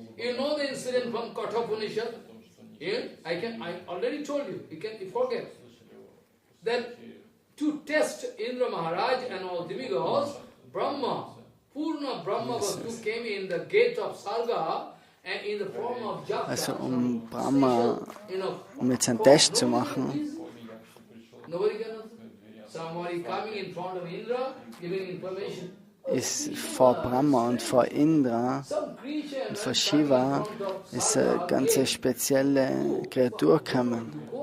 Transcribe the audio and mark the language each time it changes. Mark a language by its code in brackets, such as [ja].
[en] You know the incident from Kathopanishad? I already told you, you forget. That to test Indra Maharaj and all demigods, Brahma, Purna Brahma Vastu came in the gate of Sarga and in the form of Japa. [de] Also Brahma, jetzt einen Test zu machen, [en] Somebody coming in front of Indra, giving information. [de] Ist vor Brahma und vor Indra und vor Shiva ist eine ganz spezielle Kreatur gekommen.